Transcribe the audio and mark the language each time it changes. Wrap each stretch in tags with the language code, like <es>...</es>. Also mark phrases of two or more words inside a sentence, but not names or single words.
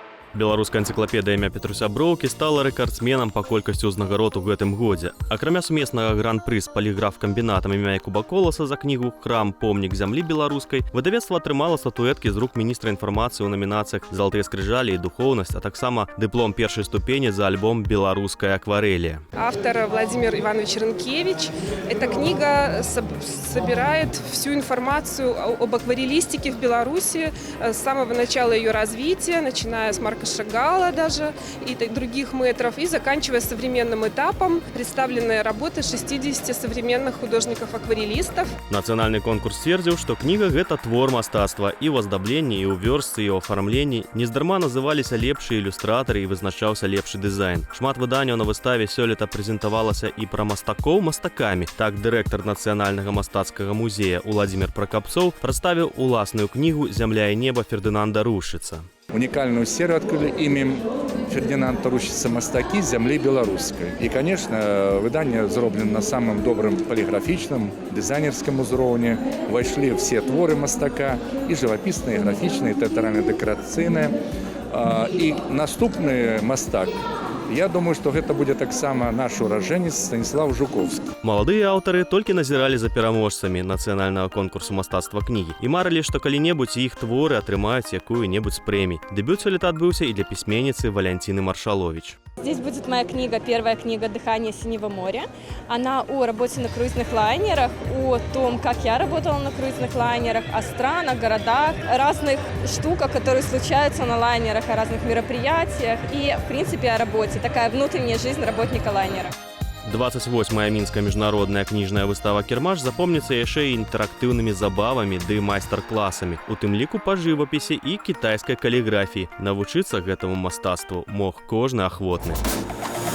<be>Беларуская энцыклапедыя імя Петруся Броўкі стала рэкардсменам па колькасці ўзнагарод у гэтым годзе. Акрамя сумеснага гран-пры з паліграф-камбінатам імя Якуба Коласа за кнігу «Храм. Помнік зямлі беларускай» выдавецтва атрымала статуэткі з рук міністра інфармацыі ў намінацыях «Залатыя скрыжалі» і «Духоўнасць», а таксама дыплом першай ступені за альбом «Беларуская акварелия».</be> <ru>Автор Владимир Иванович Рынкевич. Эта книга собирает всю информацию об акварелистике в Беларуси с самого начала ее развития, начиная с Марка Шагала даже и других мэтров, и заканчивая современным этапом. Представлены работы 60 современных художников-акварелистов.</ru> <be>Нацыянальны конкурс сцвердзіў, што кніга – гэта твор мастацтва і ў аздабленні, і ў вёрстцы, і ў афармленні. Нездарма называліся лепшыя ілюстратары і вызначаўся лепшы дызайн. Шмат выданняў на выставе сёлета прэзентавалася і пра мастакоў мастакамі. Так, дырэктар Нацыянальнага мастацкага музея Уладзімір Пракапцоў прадставіў уласную кнігу «Зямля і неба» Фердынанда Рушчыца.</be> <ru>Уникальную серию открыли именем Фердинанда Рушчыца «Мастаки земли белорусской». И, конечно, выдание сделано на самом добром полиграфичном, дизайнерском уровне. Вошли все</ru> <be>творы мастака,</be> <ru>и живописные, и графичные, и театрально-декорацийные. И</ru> <be>наступный мастак,</be> <ru>я думаю, что это будет</ru> <be>так само</be> <ru>наш уроженец Станислав Жуковский.</ru> <be>Маладыя аўтары толькі назіралі за пераможцамі нацыянальнага конкурсу мастацтва кнігі і марылі, што калі-небудзь іх творы атрымаюць якую-небудзь з прэмій. Дэбют сёлета адбыўся і для пісьменніцы Валянціны Маршалович.</be> <ru>Здесь будет моя книга, первая книга «Дыхание синего моря». Она о работе на круизных лайнерах, о том, как я работала на круизных лайнерах, о странах, городах, разных штуках, которые случаются на лайнерах, о разных мероприятиях и, в принципе, о работе. Такая внутренняя жизнь работника лайнера.</ru> <be>28-я мінская міжнародная кніжная выстава «Кірмаш» запомніцца яшчэ і інтэрактыўнымі забавамі ды майстар-класамі, у тым ліку па жывапісе і кітайскай каліграфіі. Навучыцца гэтаму мастацтву мог кожны ахвотны.</be>